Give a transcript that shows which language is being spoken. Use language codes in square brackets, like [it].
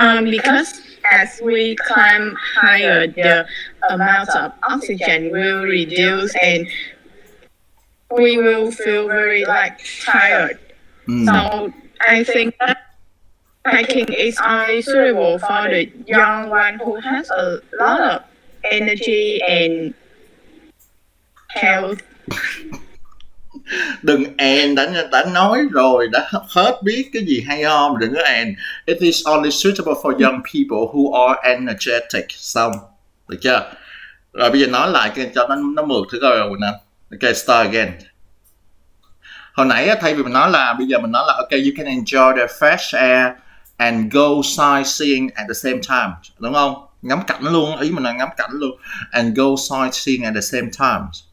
[en] Because as we climb higher, the amount of oxygen will reduce, and we will feel very tired. So I think that hiking is only suitable for the young one who has a lot of energy and health. [vi] Đừng đã nói rồi, đã hết biết cái gì hay ho, đừng có [en] It is only suitable for young people who are energetic. [vi] Xong, được chưa? Rồi bây giờ nói lại cho nó mượt thử coi rồi nè. Ok, [en] start again. [vi] Hồi nãy thay vì mình nói là, [en] bây giờ mình nói là ok, you can enjoy the fresh air and go sightseeing at the same time, [vi] đúng không? Ngắm cảnh luôn, ý mình là ngắm cảnh luôn. [en] And go sightseeing at the same time.